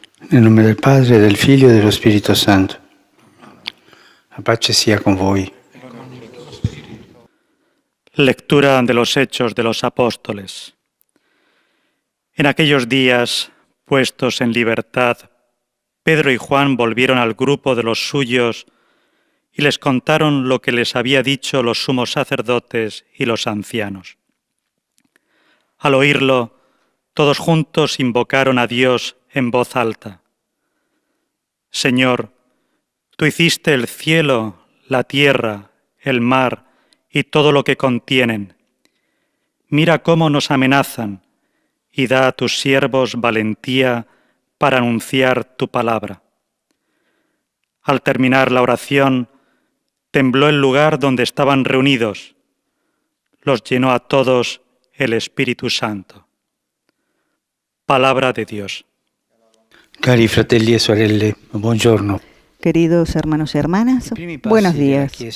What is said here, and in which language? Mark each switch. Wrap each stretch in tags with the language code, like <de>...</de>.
<it>Nel nome del Padre, del Figlio e dello Spirito Santo. La pace sia con voi.</it> <es>Lectura de los Hechos de los Apóstoles. En aquellos días, puestos en libertad, Pedro y Juan volvieron al grupo de los suyos y les contaron lo que les había dicho los sumos sacerdotes y los ancianos. Al oírlo, todos juntos invocaron a Dios en voz alta. Señor, tú hiciste el cielo, la tierra, el mar y todo lo que contienen. Mira cómo nos amenazan y da a tus siervos valentía para anunciar tu palabra. Al terminar la oración, tembló el lugar donde estaban reunidos. Los llenó a todos el Espíritu Santo. Palabra de Dios.</es> <it>Cari fratelli e sorelle, buongiorno.</it> <es>Queridos hermanos y hermanas, buenos días.</es>